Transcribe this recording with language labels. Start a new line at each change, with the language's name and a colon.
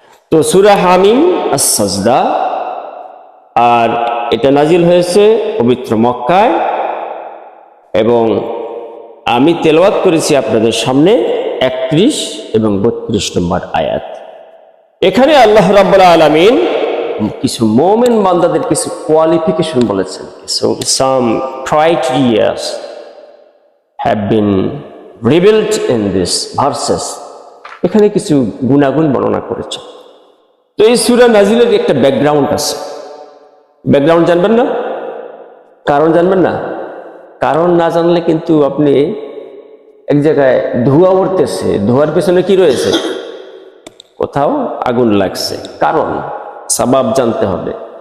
Bangla: তো সূরা হামিম আস-সাজদা, আর এটা নাজিল হয়েছে পবিত্র মক্কায়, এবং আমি তেলাওয়াত করেছি আপনাদের সামনে 31 এবং 32 নম্বর আয়াত। এখানে আল্লাহ রাব্বুল আলামিন কিছু মুমিন বান্দাদের কিছু কোয়ালিফিকেশন বলেছেন।
English: some criteria have been revealed in these verses.
Bangla: এখানে কিছু গুণাগুণ বর্ণনা করেছে। তো এই সূরা নাজিলের একটা ব্যাকগ্রাউন্ড আছে। ব্যাকগ্রাউন্ড জানবেন না? কারণ জানবেন না? কারণ না জানলে কিন্তু আপনি এক জায়গায় ধোঁয়া উঠতেছে, ধোঁয়ার পেছনে কি রয়েছে? কোথাও আগুন লাগছে। কারণ সাবাব জানতে হবে।